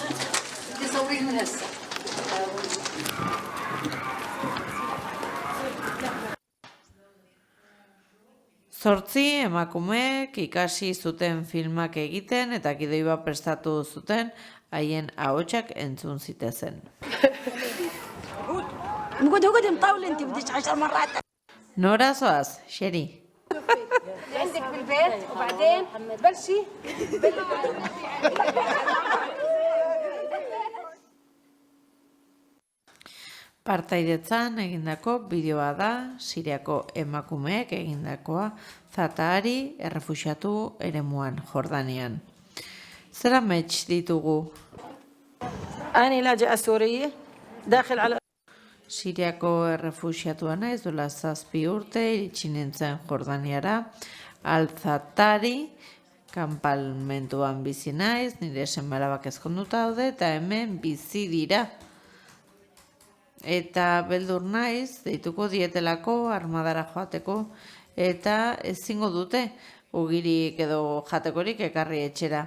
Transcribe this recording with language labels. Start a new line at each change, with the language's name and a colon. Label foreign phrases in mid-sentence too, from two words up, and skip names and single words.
Basque: Zortzi emakumeek ikasi zuten filmak egiten eta gidoi bat prestatu zuten haien ahotsak entzun zitezen. Nora zoaz, Xeri?
Arabic: عندك بالبيت وبعدين تبلشي
Basque: Partaidetzan egindako bideoa da, Siriako emakumeek egindakoa, Zatari errefuxiatu eremuan, Jordanian. Zer amets ditugu?
Arabic: أنا لاجئة سورية داخل على
Basque: Siriako errefuxiatua naiz, duela 7 urte, iritsi nintzen Jordaniara, Al-Zatari, kanpalmentuan bizi naiz, nire seme-alabak ezkonduta daude, eta hemen bizi dira. Eta beldur naiz, deituko dietelako, armadara joateko, eta ezingo dute, ugirik edo jatekorik ekarri etxera.